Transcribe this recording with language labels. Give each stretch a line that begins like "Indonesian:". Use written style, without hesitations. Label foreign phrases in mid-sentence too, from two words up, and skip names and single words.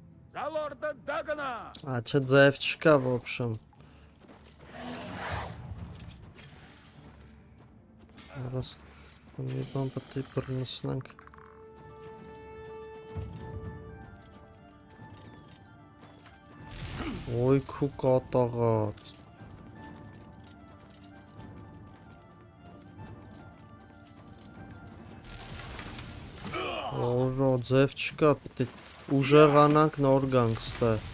Russian: За лорда Дагана! А че
Armenian: ձև չկա,
Russian: в общем. Раз
Armenian: մի բան պետք է բռնցնենք. Ոյ քու կատաղած. Օրո, ձև չկա, պետք է ուժեղանանք նոր գանք ստե.